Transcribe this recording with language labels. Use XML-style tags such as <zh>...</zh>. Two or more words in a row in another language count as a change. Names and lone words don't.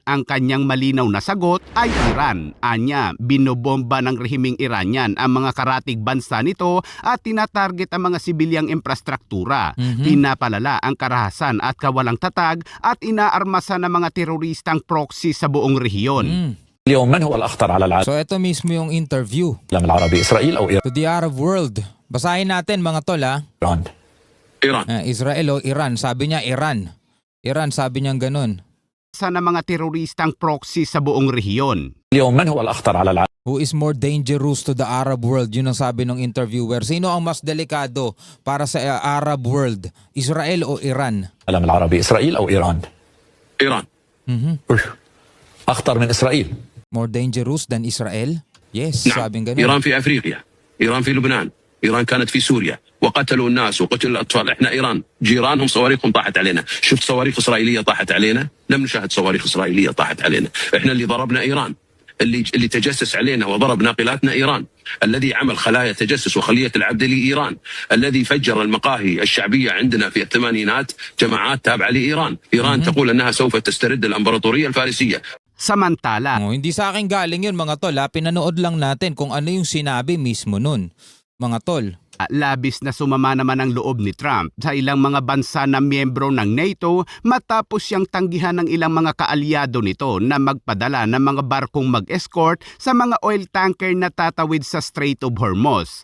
<tl>Ang kanyang malinaw na sagot ay Iran. Anya, binobomba ng rehimeng Iranian ang mga karatig bansa nito at tinatarget ang mga sibilyang infrastruktura. Pinapalala ang karahasan at kawalang tatag at inaarmasan ng mga teroristang proxy sa buong rehiyon.</tl> <ar>اليوم من هو الأخطر على العالم</ar> <tl>So ito mismo yung interview</tl> <ar>العربي إسرائيل أو</ar> <en>to the Arab world.</en> <tl>Basahin natin mga tol</tl> <ar>إيران؟</ar> <tl>Israel o Iran. Sabi niya Iran. Iran sabi niya ganun. Sa ng mga teroristang proxy sa buong rehiyon.</tl> <ar>اليوم من هو الأخطر على العالم</ar> <en>Who is more dangerous to the Arab world?</en> <tl>Yun ang sabi ng interviewer. Sino ang mas delikado para sa</tl> <en>Arab world?</en> <tl>Israel o Iran?</tl> <ar>العربي إسرائيل أو إيران؟ إيران. أخطر من إسرائيل.</ar> <en>More dangerous than Israel? Yes,</en> <ar>نعم.</ar> <tl>sabing ganun.</tl> <ar>إيران في أفريقيا، إيران في لبنان، إيران كانت في سوريا وقتلوا الناس وقتلوا الأطفال. إحنا إيران جيرانهم صواريخهم طاحت علينا. شفت صواريخ إسرائيلية طاحت علينا؟ لم نشاهد صواريخ إسرائيلية طاحت علينا. إحنا اللي ضربنا إيران، اللي تجسس علينا وضرب ناقلاتنا إيران، الذي عمل خلايا تجسس وخلية العبد لإيران، الذي فجر المقاهي الشعبية عندنا في الثمانينات جماعات تابعة لإيران. إيران تقول أنها سوف تسترد الإمبراطورية الفارسية.</ar> <tl>Samantala, Hindi sa akin galing yun mga tol Pinanood lang natin kung ano yung sinabi mismo nun mga tol. Labis na sumama naman ang loob ni Trump sa ilang mga bansa na miyembro ng NATO matapos siyang tanggihan ng ilang mga kaalyado nito na magpadala ng mga barkong mag-escort sa mga</tl> <en>oil tanker</en> <tl>na tatawid sa Strait of Hormuz.</tl>